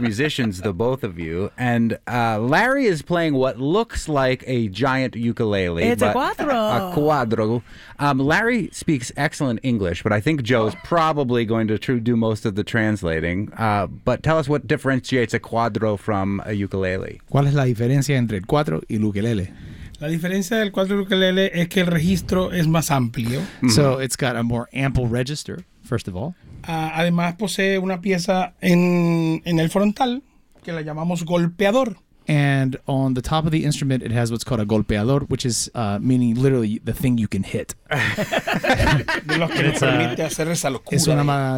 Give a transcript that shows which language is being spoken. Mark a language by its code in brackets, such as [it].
[en] Musicians, the both of you. And Larry is playing what looks like a giant ukulele. It's a cuatro. A cuadro. Larry speaks excellent English, but I think Joe's probably going to do most of the translating. But tell us what differentiates a cuadro from a ukulele. [es] ¿Cuál es la diferencia entre el cuatro y el ukulele? La diferencia del cuatro ukulele es que el registro es más amplio. [en] So it's got a more ample register, first of all. [es] Además posee una pieza en el frontal que la llamamos golpeador. [en] And on the top of the instrument, it has what's called a golpeador, which is meaning literally the thing you can hit. [es] De los que nos permite hacer esa locura.